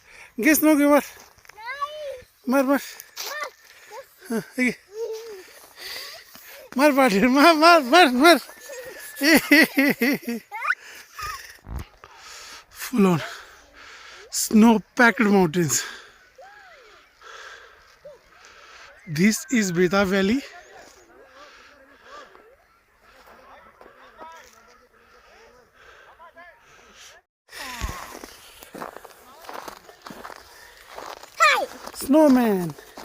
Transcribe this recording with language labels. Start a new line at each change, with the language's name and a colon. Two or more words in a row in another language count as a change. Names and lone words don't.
English: घे स्नो घे मार मार मार हाँ, ये मार पाठी मार मार मार मार full on snow packed mountains. This is Beta Valley. Snowman.